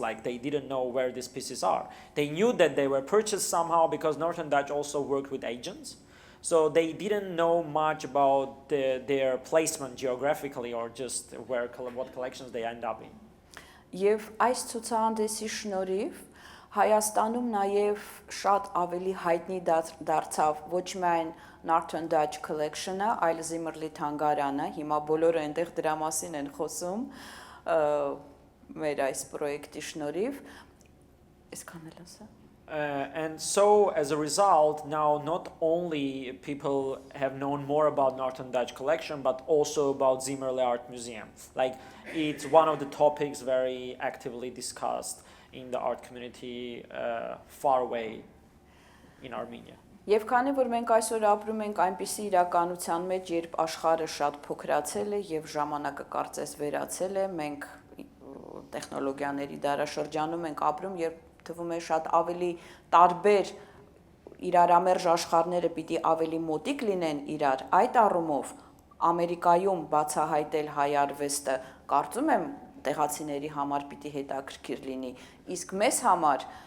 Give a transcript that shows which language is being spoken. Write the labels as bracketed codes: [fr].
[en] Like they didn't know where these pieces are. They knew that they were purchased somehow because Northern Dutch also worked with agents. So they didn't know much about their placement geographically or just what collections they end up in. [hy] Եվ այս ցուցահանդեսի շնորհիվ Հայաստանում նաև շատ ավելի հայտնի դարձավ ոչ միայն Northern Dutch Collection-ը, այլ Zimmerli թանգարանը, հիմա բոլորը այնտեղ դրա մասին են խոսում մեր այս պրոյեկտի շնորհիվ։ Այսքան էլ ասա։ [en] And so, as a result, now not only people have known more about Northern Dutch collection, but also about Zimmerli Art Museum. Like, it's one of the topics very actively discussed in the art community far away in Armenia. [hy] Եվ քանի որ մենք այսօր ապրում ենք այնպիսի իրականության մեջ, երբ աշխարհը շատ փոքրացել է եւ ժամանակը կարծես վերացել է, մենք տեխնոլոգիաների դարաշրջանում ենք ապրում, երբ թվում է շատ ավելի տարբեր իրարամերժ աշխարհները պիտի ավելի մոտիկ լինեն իրար, այդ առումով Ամերիկայում բացահայտել հայ արվեստը կարծում եմ տեղացիների համար պիտի հետաքրքիր լինի, իսկ մեզ համար